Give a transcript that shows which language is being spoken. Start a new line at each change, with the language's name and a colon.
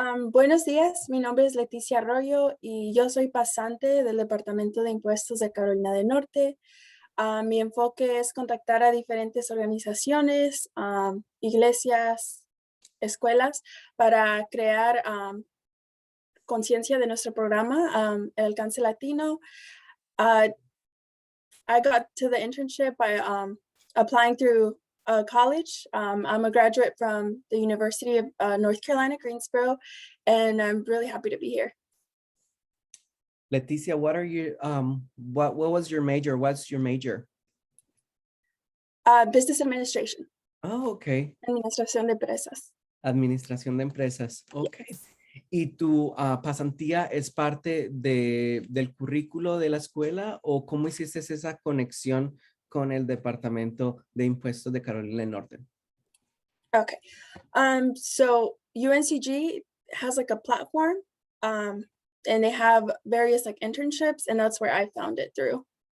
Spanish: Buenos días, mi nombre es Leticia Arroyo y yo soy pasante del Departamento de Impuestos de Carolina del Norte. Mi enfoque es contactar a diferentes organizaciones, iglesias, escuelas, para crear conciencia de nuestro programa, el alcance latino.
English: I got to the internship by applying through college. I'm a graduate from the University of North Carolina, Greensboro, and I'm really happy to be here. Leticia, what are you, what was your major? What's your major? Business administration. Oh, okay.
Spanish: Administración de empresas. Administración de empresas.
English: Ok. Yes.
Spanish: ¿Y tu pasantía es parte del currículo de la escuela o cómo hiciste esa conexión con el Departamento de Impuestos de Carolina del Norte?
English: Okay. So UNCG has like a platform, and they have various like internships, and that's where I found it through.